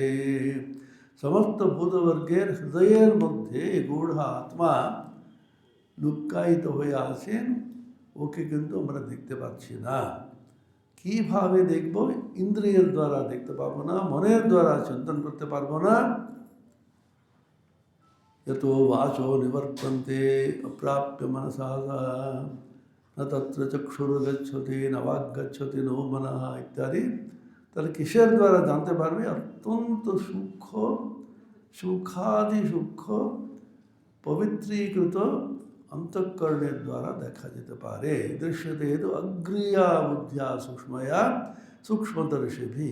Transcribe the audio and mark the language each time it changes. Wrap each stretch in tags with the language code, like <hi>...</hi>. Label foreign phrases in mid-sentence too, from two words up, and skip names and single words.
<bn>সমস্ত ভূতবর্গের হৃদয়ের মধ্যে গূঢ় আত্মা লুক্কায়িত হয়ে আছেন, ওকে কিন্তু আমরা দেখতে পাচ্ছি না। কিভাবে দেখব? ইন্দ্রিয়ের দ্বারা দেখতে পাবো না, মনের দ্বারা চিন্তন করতে পারবো না।</bn> <sa>यतो वाचो निवर्तन्ते अप्राप्य मनसा न तत्र चक्षुर्गच्छति न वाग्गच्छति नो मनः इत्यादि।</sa> <bn>তাহলে কিসের দ্বারা জানতে পারবে? অত্যন্ত সূক্ষ্ম, সূক্ষ্মাদি সূক্ষ্ম পবিত্রীকৃত অন্তঃকরণের দ্বারা দেখা যেতে পারে।</bn> <sa>দৃশ্যতে হেতু অগ্রিয়া বুদ্ধিয়া সূক্ষ্ময়া সূক্ষ্মদর্শিভি।</sa>